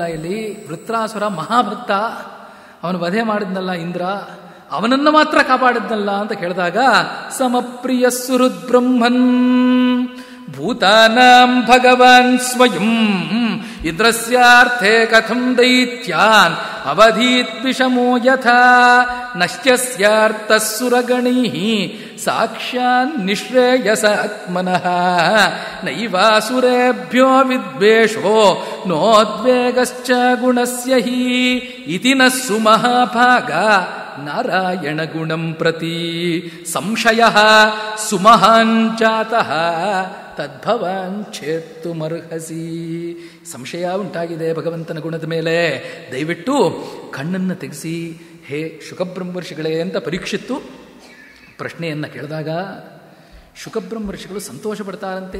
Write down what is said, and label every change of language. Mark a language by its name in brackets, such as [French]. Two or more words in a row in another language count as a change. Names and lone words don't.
[Kannada] ಇಲ್ಲಿ ವೃತ್ರಾಸುರ ಮಹಾಭಕ್ತ, ಅವನು ವಧೆ ಮಾಡಿದ್ನಲ್ಲ ಇಂದ್ರ, ಅವನನ್ನು ಮಾತ್ರ ಕಾಪಾಡಿದ್ನಲ್ಲ ಅಂತ ಕೇಳಿದಾಗ, [Sanskrit] ಸಮಪ್ರಿಯ ಸುಹೃದ್ ಬ್ರಹ್ಮನ್ ಭೂತಾನಾಂ ಭಗವಾನ್ ಸ್ವಯಂ ಇಂದ್ರಸ್ಯಾರ್ಥೇ ಕಥಂ ದೈತ್ಯಾನ್ ಅವಧೀತ್ ವಿಷಮೋ ಯಥಾ ನಶ್ಯಸ್ಯಾರ್ಥಃ ಸುರಗಣೈಃ ಸಾಕ್ಷಾನ್ ನಿಶ್ರೇಯಸ ಆತ್ಮನಃ ನೈವಾಸುರೇಭ್ಯೋ ವಿದ್ವೇಷೋ ನೋದ್ವೇಗಶ್ಚ ಗುಣಸ್ಯ ಹಿ ಇತಿ ನ ಸುಮಹಾಭಾಗ ನಾರಾಯಣ ಗುಣಂ ಪ್ರತಿ ಸಂಶಯಃ ಸುಮಹಾಂಚಾತಃ ತದ್ಭವಾಂಚೇತ್ತುಮರ್ಹಸಿ. [Kannada] ಸಂಶಯ ಉಂಟಾಗಿದೆ ಭಗವಂತನ ಗುಣದ ಮೇಲೆ, ದಯವಿಟ್ಟು ಕಣ್ಣನ್ನು ತೆಗೆಸಿ ಹೇ ಶುಕಬ್ರಹ್ಮರ್ಷಿಗಳೇ ಅಂತ ಪರೀಕ್ಷಿತ್ತು ಪ್ರಶ್ನೆಯನ್ನು ಕೇಳಿದಾಗ ಶುಕಬ್ರಹ್ಮರ್ಷಿಗಳು ಸಂತೋಷ ಪಡ್ತಾರಂತೆ.